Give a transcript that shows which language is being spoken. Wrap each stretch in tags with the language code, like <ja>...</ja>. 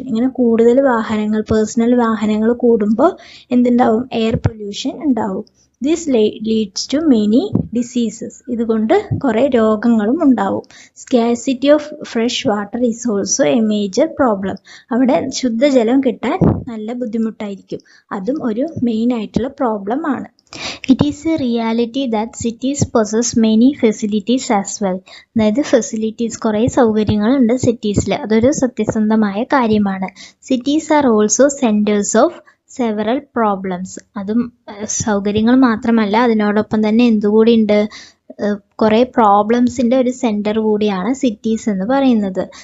<ml>ഇങ്ങനെ കൂടുതൽ വാഹനങ്ങൾ, പേഴ്സണൽ വാഹനങ്ങൾ കൂടുമ്പോൾ എന്തുണ്ടാവും, എയർ പൊല്യൂഷൻ ഉണ്ടാവും.</ml> <en>This leads to many diseases.</en> <ml>ഇതുകൊണ്ട് കുറേ രോഗങ്ങളും ഉണ്ടാവും.</ml> <en>Scarcity of fresh water is also a major problem.</en> <ml>അവിടെ ശുദ്ധജലം കിട്ടാൻ നല്ല ബുദ്ധിമുട്ടായിരിക്കും, അതും ഒരു മെയിൻ ആയിട്ടുള്ള പ്രോബ്ലം ആണ്.</ml> <en>It is a reality that cities possess many facilities as well.</en> <ml>അതായത് ഫെസിലിറ്റീസ്, കുറേ സൗകര്യങ്ങളുണ്ട് സിറ്റീസിൽ, അതൊരു സത്യസന്ധമായ കാര്യമാണ്.</ml> <en>Cities are also centres of several problems.</en> <ml>അതും സൗകര്യങ്ങൾ മാത്രമല്ല, അതിനോടൊപ്പം തന്നെ എന്തുകൂടി ഉണ്ട്, കുറേ പ്രോബ്ലംസിൻ്റെ ഒരു സെൻറ്റർ കൂടിയാണ് സിറ്റീസ് എന്ന് പറയുന്നത്.</ml>